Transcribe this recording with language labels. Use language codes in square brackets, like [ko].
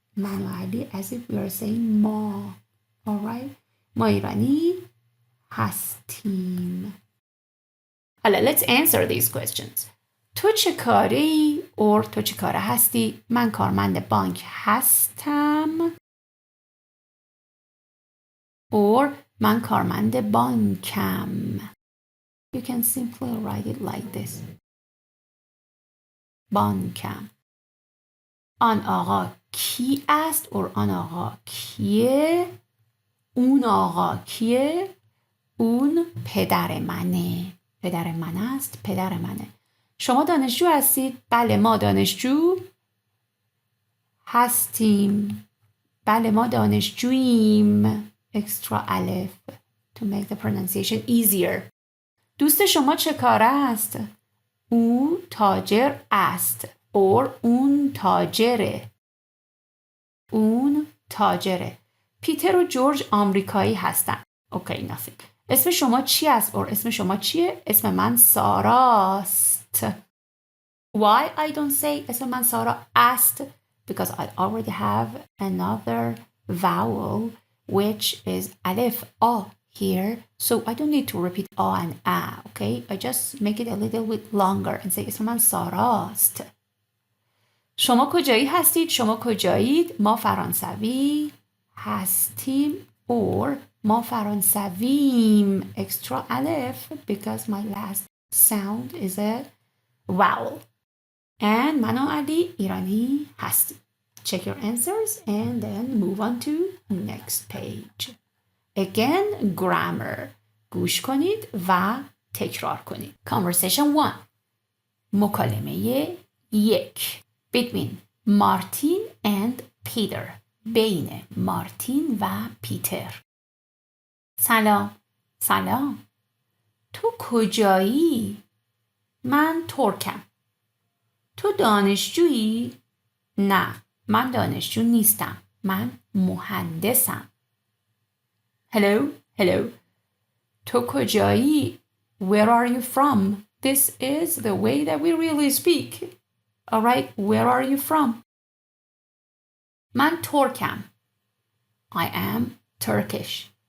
[fa] من و علی [en] as if we are saying ما. [fa] Alright? ما ایرانی هستیم. [en] حالا let's answer these questions. [fa] تو چه کاری؟ or تو چه کاره هستی؟ من کارمند بانک هستم. or من کارمند بانکم. [en] You can simply write it like this. [fa] بانکم. آن آقا کی است؟ or آن آقا کیه؟ اون آقا کیه؟ اون پدر منه. پدر من است، پدر منه. شما دانشجو هستید؟ بله ما دانشجو هستیم. بله ما دانشجوییم. [en] Extra الف to make the pronunciation easier. [fa] دوست شما چه کاره است؟ او تاجر است. or اون تاجره. اون تاجره. پیتر و جورج آمریکایی هستند. [en] Okay, nothing. [fa] اسم شما چی است؟ or اسم شما چیه؟ اسم من ساراست. [en] Why I don't say اسم من Sara است? Because I already have another vowel which is alif a here. So I don't need to repeat a and a, okay? I just make it a little bit longer and say اسم من ساراست. [fa] شما کجایی هستید؟ شما کجایید؟ ما فرانسوی هستیم. or ما فرانسویم. [en] Extra alif because my last sound is a vowel. [fa] And من و علی ایرانی هستیم. [en] Check your answers and then move on to next page. Again, grammar. [fa] گوش کنید و تکرار کنید. [en] Conversation 1. مکالمه 1. Between Martin and Peter. [fa] بین مارتین و پیتر. سلام. سلام. تو کجایی؟ من ترکم. تو دانشجویی؟ نه، من دانشجو نیستم. من مهندسم. [en] Hello. [fa] تو کجایی؟ [en] Where are you from? This is the way that we really speak. All right, where are you from? [fa] من ترکم. [en] I am Turkish.